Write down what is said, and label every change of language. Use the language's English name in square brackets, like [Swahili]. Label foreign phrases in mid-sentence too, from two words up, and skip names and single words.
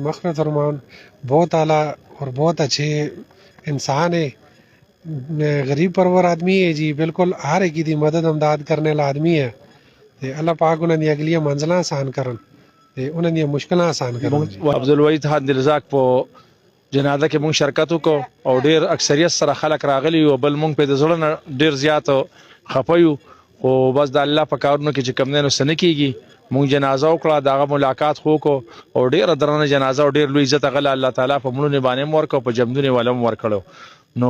[Urdu] مغفرت فرمان، بہت اعلیٰ اور بہت اچھے انسان ہے، غریب پرور آدمی ہے جی، بالکل ہر ایک دی مدد امداد کرنے والا آدمی ہے۔ اللہ پاک انہوں نے اگلی منزلیں آسان کرن، انہوں نے مشکلیں آسان کرن۔ [Pashto] عبدالوحید خان دلزاک په جنازه کې مونږ شرکت وکړو، او ډیر اکثریت سره خلک راغلي او بل مونږ په د زړه نه ډیر زیات خفه یو، خو بس د الله په کارونو کې چې کوم دی نو څه نه کېږي۔ مونږ جنازه وکړه، د هغه ملاقات خو وکړو، او ډیره درنه جنازه او ډیر لوی عزت هغه الله تعالی په مړونو باندې هم ورکړو، په جمدون یې والا هم ورکړو، نو